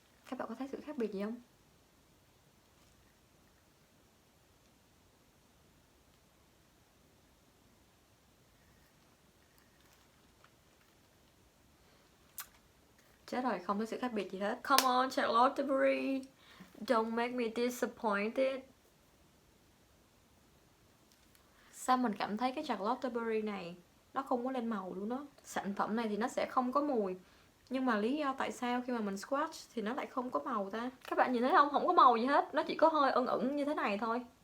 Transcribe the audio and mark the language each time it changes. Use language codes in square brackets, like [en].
[vi] Các bạn có thấy sự khác biệt gì không? Chết rồi, không có sự khác biệt gì hết. [en] Come on Charlotte Tilbury, don't make me disappointed. [vi] Sao mình cảm thấy cái Charlotte Tilbury này nó không có lên màu luôn đó. Sản phẩm này thì nó sẽ không có mùi, nhưng mà lý do tại sao khi mà mình swatch thì nó lại không có màu ta? Các bạn nhìn thấy không? Không có màu gì hết, nó chỉ có hơi ẩn ẩn như thế này thôi.